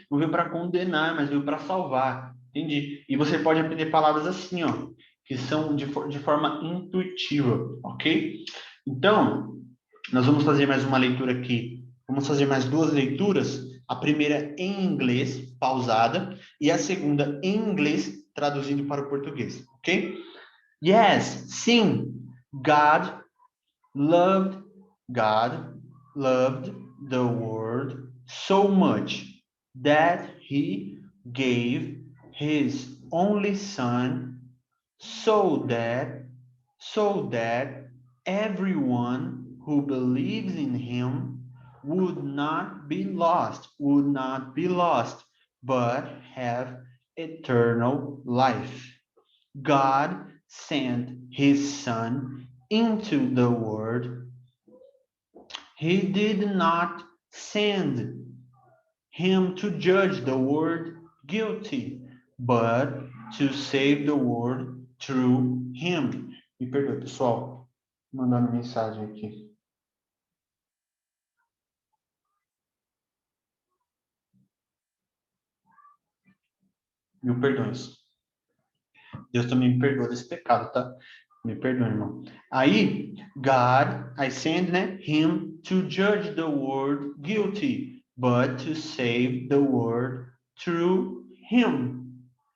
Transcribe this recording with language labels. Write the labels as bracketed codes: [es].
[pt] Não veio para condenar, mas veio para salvar. Entendi. E você pode aprender palavras assim, ó, que são de forma intuitiva, ok? Então, nós vamos fazer mais uma leitura aqui. Vamos fazer mais duas leituras. A primeira em inglês, pausada, e a segunda em inglês, traduzindo para o português, ok? [en] Yes, sim. God loved God loved the world so much that he gave his only son so that everyone who believes in him would not be lost but have eternal life. God sent his son into the world. He did not send him to judge the world guilty, but to save the world through him. [pt] Me perdoe, pessoal, mandando mensagem aqui. Mil perdões. Deus também me perdoa desse pecado, tá? Me perdoe, irmão. [en] Aí, God, I send, né, him to judge the world guilty, but to save the world through him.